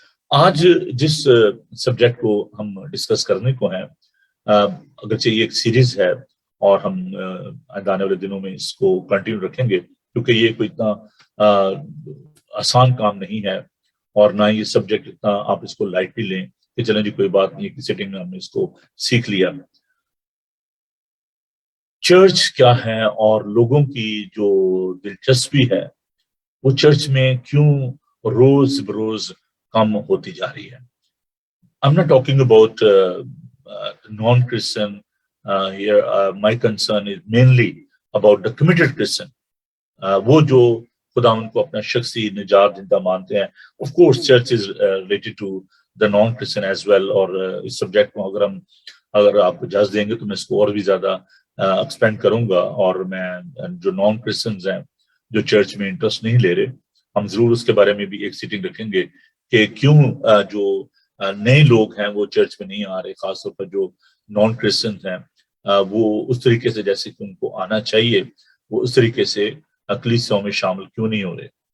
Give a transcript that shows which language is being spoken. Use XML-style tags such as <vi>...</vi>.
<ur>آج جس سبجیکٹ کو ہم ڈسکس کرنے کو ہیں, اگرچہ یہ ایک سیریز ہے اور ہم آنے والے دنوں میں اس کو کنٹینیو رکھیں گے, کیونکہ یہ کوئی اتنا آسان کام نہیں ہے, اور نہ یہ سبجیکٹ اتنا آپ اس کو لائٹلی لیں کہ چلیں جی کوئی بات نہیں, کسی سیٹنگ میں ہم نے اس کو سیکھ لیا. چرچ کیا ہے اور لوگوں کی جو دلچسپی ہے وہ چرچ میں کیوں روز بروز کم ہوتی جا رہی ہے.</ur> <en>I'm not talking about non-Christian here. My concern is mainly about the committed Christian.</en> <ur>وہ جو خدا ان کو اپنا شخصی نجات دہندہ مانتے ہیں.</ur> <en>Of course, church is related to the non-Christian as well.</en> <ur>اور اس سبجیکٹ کو اگر آپ کو اجازت دیں گے تو میں اس کو اور بھی زیادہ ایکسپینڈ کروں گا, اور میں جو نان کرسچنز ہیں جو چرچ میں انٹرسٹ نہیں لے رہے. ہم ضرور اس کے بارے میں بھی ایک سیٹنگ رکھیں گے کہ کیوں جو نئے لوگ ہیں وہ چرچ میں نہیں آ رہے, خاص طور پر جو نان کرسچن ہیں وہ اس طریقے سے جیسے کہ ان کو آنا چاہیے وہ اس طریقے سے کلیسیاؤں میں شامل کیوں نہیں ہو رہے.</ur>